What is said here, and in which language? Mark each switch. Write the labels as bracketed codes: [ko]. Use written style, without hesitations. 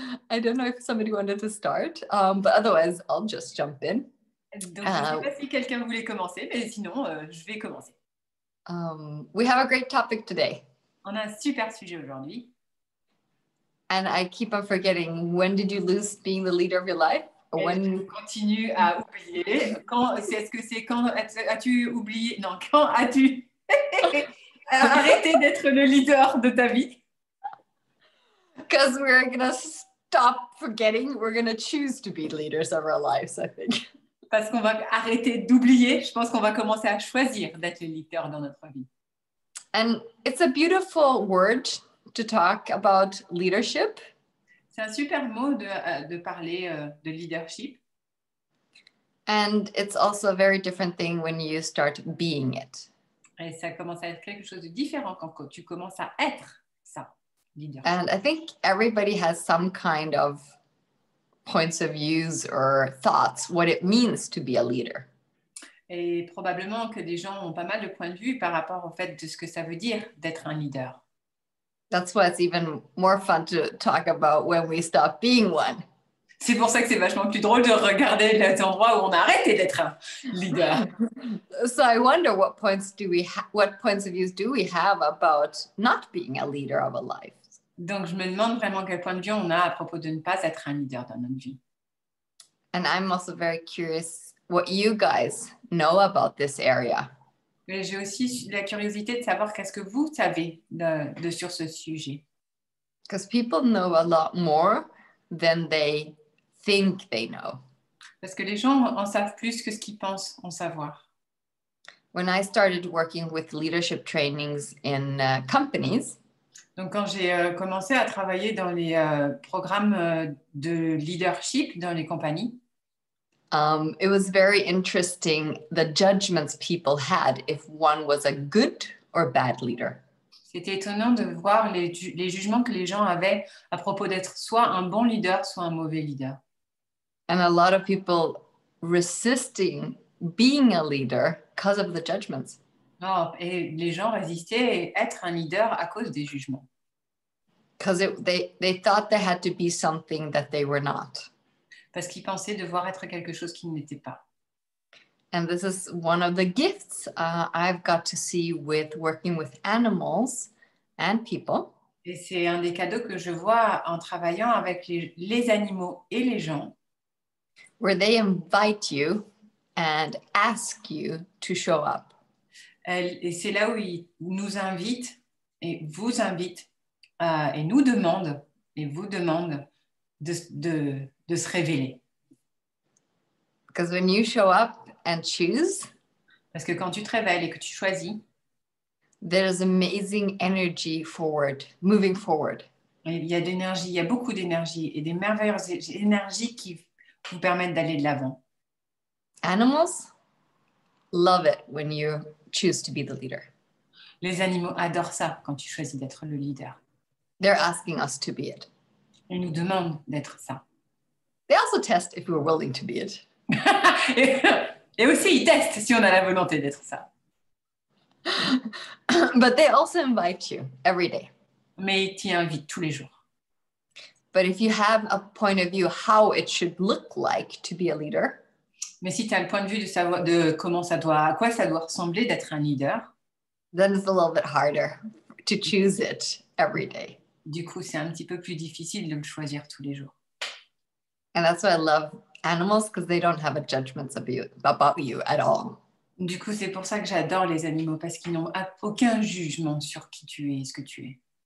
[en] I don't know if somebody wanted to start, but otherwise, I'll just jump in. [fr] Donc, je ne sais pas si quelqu'un voulait commencer, mais sinon, je vais commencer. [en] We have a great topic today. [fr] On a un super sujet aujourd'hui. [en] And I keep on forgetting, when did you lose being the leader of your life? Or when... [fr] Je continue à oublier. Est-ce que c'est quand as-tu oublié? Non, quand as-tu arrêté d'être le leader de ta vie? [en] Because we're going to stop forgetting. We're going to choose to be leaders of our lives, I think. [fr] Parce qu'on va arrêter d'oublier. Je pense qu'on va commencer à choisir d'être le leader dans notre vie. [en] And it's a beautiful word to talk about leadership. [fr] C'est un super mot de parler de leadership. [en] And it's also a very different thing when you start being it. [fr] Et ça commence à être quelque chose de différent quand tu commences à être ça, leader. [en] And I think everybody has some kind of points of views or thoughts what it means to be a leader. [fr] Et probablement que des gens ont pas mal de points de vue par rapport au fait de ce que ça veut dire d'être un leader. [en] That's why it's even more fun to talk about when we stop being one. [fr] C'est pour ça que c'est vachement plus drôle de regarder les endroits où on a arrêté d'être un leader. [en] So I wonder what points of views do we have about not being a leader of a life? [fr] Donc je me demande vraiment quel point de vue on a à propos de ne pas être un leader dans notre vie. [en] And I'm also very curious what you guys know about this area. [fr] Mais j'ai aussi la curiosité de savoir qu'est-ce que vous savez sur ce sujet. [en] Because people know a lot more than they think they know. [fr] Parce que les gens en savent plus que ce qu'ils pensent en savoir. [en] When I started working with leadership trainings in companies, [fr] donc quand j'ai commencé à travailler dans les programmes de leadership dans les compagnies, [en] it was very interesting the judgments people had if one was a good or bad leader. [fr] C'était étonnant de voir les jugements que les gens avaient à propos d'être soit un bon leader, soit un mauvais leader. [en] And a lot of people resisting being a leader because of the judgments. [fr] Oh, et les gens résistaient à être un leader à cause des jugements. [en] Because they thought they had to be something that they were not. [fr] Parce qu'ils pensaient devoir être quelque chose qu'ils n'étaient pas. [en] And this is one of the gifts I've got to see with working with animals and people. [fr] Et c'est un des cadeaux que je vois en travaillant avec les animaux et les gens. [en] Where they invite you and ask you to show up. [fr] Et c'est là où ils nous invitent et vous invitent et nous demandent et vous demandent de se révéler. [en] Because when you show up and choose, [fr] parce que quand tu te révèles et que tu choisis, [en] there's amazing energy moving forward. [fr] Il y a d'énergie, il y a beaucoup d'énergie et des merveilleuses énergies qui vous permettent d'aller de l'avant. [en] Animals love it when you choose to be the leader. [fr] Les animaux adorent ça quand tu choisis d'être le leader. [en] They're asking us to be it. [fr] Ils nous demandent d'être ça. [en] They also test if we're willing to be it. [fr] Et aussi, ils testent si on a la volonté d'être ça. [en] But they also invite you every day. [fr] Mais ils t'y invitent tous les jours. [en] But if you have a point of view how it should look like to be a leader, [fr] mais si tu as le point de vue de savoir de à quoi ça doit ressembler d'être un leader, [en] then it's a little bit harder to choose it every day. [fr] Du coup, c'est un petit peu plus difficile de le choisir tous les jours. [en] And that's why I love animals, because they don't have a judgment about you at all. [fr] Du coup, c'est pour ça que j'adore les animaux, parce qu'ils n'ont aucun jugement sur qui tu es et ce que tu es.